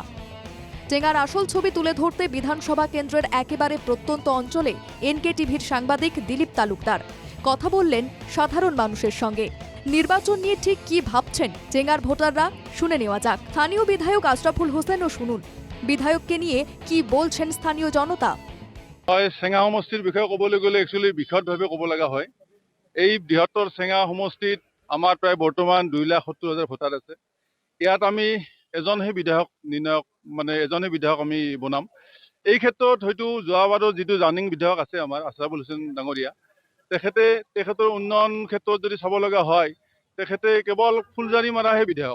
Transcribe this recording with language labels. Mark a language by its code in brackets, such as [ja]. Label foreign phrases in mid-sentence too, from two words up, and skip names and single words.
[bn] চেঙ্গার আসল ছবি তুলে ধরতে বিধানসভা কেন্দ্রের একেবারে প্রত্যন্ত অঞ্চলে এনকেটিভির সাংবাদিক দিলীপ তালুকদার কথা বললেন সাধারণ মানুষের সঙ্গে। নির্বাচন নিয়ে ঠিক কি ভাবছেন চেঙ্গার ভোটাররা, শুনে নেওয়া যাক। স্থানীয় বিধায়ক আশরাফুল হোসেনও শুনুন বিধায়ককে নিয়ে কি বলছেন স্থানীয় জনতা। [as] চেঙ্গা সমষ্টিৰ বিষয়ে ক'বলৈ গ'লে একচুৱেলি বিশদভাৱে ক'ব লগা হয়। এই বৃহত্তৰ চেঙ্গা সমষ্টিত আমাৰ প্ৰায় বৰ্তমান 2,70,000 ভোটাৰ আছে। ইয়াত আমি এজনহে বিধায়ক নিৰ্ণয়ক এজনহে বিধায়ক আমি বনাম। এই ক্ষেত্ৰত হয়তো যোৱাবাৰৰ যিটো জানিং বিধায়ক আছে আমাৰ আশৰাফুল হোসেন ডাঙৰীয়া, তেখেতৰ উন্নয়ন ক্ষেত্ৰত যদি চাব লগা হয়, তেখেতে কেৱল ফুলজাৰি মাৰাহে বিধায়ক।